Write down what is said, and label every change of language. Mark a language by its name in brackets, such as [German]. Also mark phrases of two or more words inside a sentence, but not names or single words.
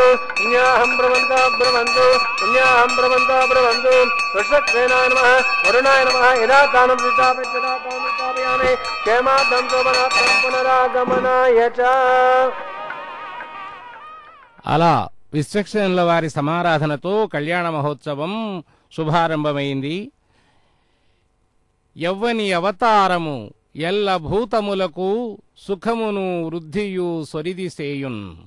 [Sanskrit] पुण्याहं ब्रवन्तो ब्रवन्तु पुण्याहं ब्रवन्तो ब्रवन्तु वृषक्सेनाय नमः वरुणाय नमः यदा तानं स्थापयामि क्षेमार्थं शोभनार्थं पुनरागमनाय च। [Telugu] అలా విశ్వక్సేనుల వారి సమారాధనతో కళ్యాణ మహోత్సవం శుభారంభమైంది. యవ్వని అవతారము ఎల్ల భూతములకు సుఖమును వృద్ధియు సొరిదిసేయున్.